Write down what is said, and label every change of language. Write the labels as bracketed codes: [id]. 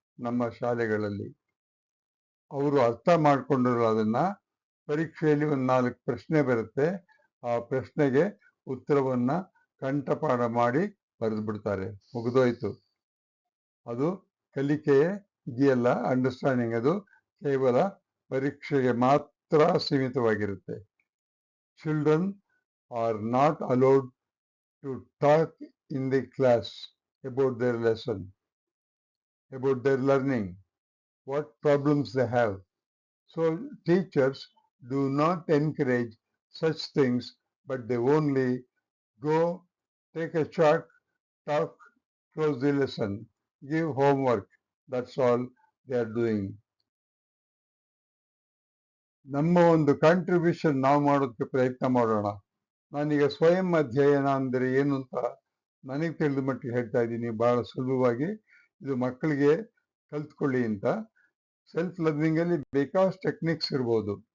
[kn] ನಮ್ಮ ಶಾಲೆಗಳಲ್ಲಿ. ಅವರು ಅರ್ಥ ಮಾಡ್ಕೊಂಡಿರೋ ಅದನ್ನ ಪರೀಕ್ಷೆಯಲ್ಲಿ ಒಂದು 4 ಪ್ರಶ್ನೆ ಬರುತ್ತೆ. ಆ ಪ್ರಶ್ನೆಗೆ ಉತ್ತರವನ್ನ ಕಂಠಪಾಠ ಮಾಡಿ ಬರೆದು ಬಿಡ್ತಾರೆ, ಮುಗಿದೋಯ್ತು. ಅದು ಕಲಿಕೆಯೇ ಇದೆಯಲ್ಲ, ಅಂಡರ್ಸ್ಟ್ಯಾಂಡಿಂಗ್, ಅದು ಕೇವಲ ಪರೀಕ್ಷೆಗೆ ಮಾತ್ರ ಸೀಮಿತವಾಗಿರುತ್ತೆ. [en] Children are not allowed to talk in the class about their lesson, about their learning, what problems they have. So teachers do not encourage such things, but they only go, take a chalk, talk, close the lesson, give homework. That's all they are doing. [kn] ನಮ್ಮ ಒಂದು contribution ನಾವು ಮಾಡೋದಕ್ಕೆ ಪ್ರಯತ್ನ ಮಾಡೋಣ. ನಾನೀಗ ಸ್ವಯಂ ಅಧ್ಯಯನ ಅಂದರೆ ಏನು ಅಂತ ನನಗೆ ತಿಳಿದ ಮಟ್ಟಿಗೆ ಹೇಳ್ತಾ ಇದ್ದೀನಿ, ಬಹಳ ಸುಲಭವಾಗಿ. ಇದು ಮಕ್ಕಳಿಗೆ ಕಲ್ತ್ಕೊಳ್ಳಿ ಅಂತ. ಸೆಲ್ಫ್ ಲರ್ನಿಂಗ್ ಅಲ್ಲಿ ಬೇಕಾದಷ್ಟು ಟೆಕ್ನಿಕ್ಸ್ ಇರ್ಬೋದು.